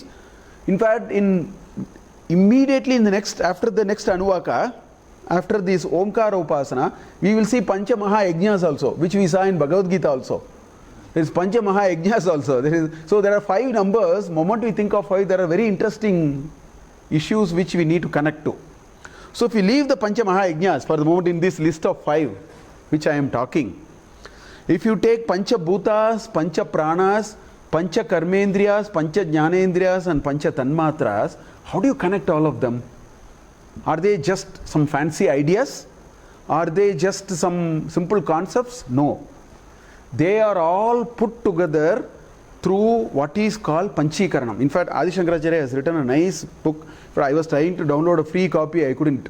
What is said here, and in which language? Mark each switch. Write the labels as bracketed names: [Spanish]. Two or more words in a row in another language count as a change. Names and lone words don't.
[English] In fact, immediately after the next Anuvaka, after this Omkara Upasana, we will see Pancha Maha Yajnas also, which we saw in Bhagavad Gita also. There is Pancha Maha Yajnas also. So there are 5 numbers. Moment we think of 5, there are very interesting issues which we need to connect to. So if we leave the Pancha Maha Yajnas for the moment in this list of 5, which I am talking, if you take Pancha Bhutas, Pancha Pranas, Pancha Karmendriyas, Pancha Jnanendriyas and Pancha Tanmatras, how do you connect all of them? Are they just some fancy ideas? Are they just some simple concepts? No. They are all put together through what is called Panchikaranam. In fact, Adi Shankaracharya has written a nice book. I was trying to download a free copy, I couldn't.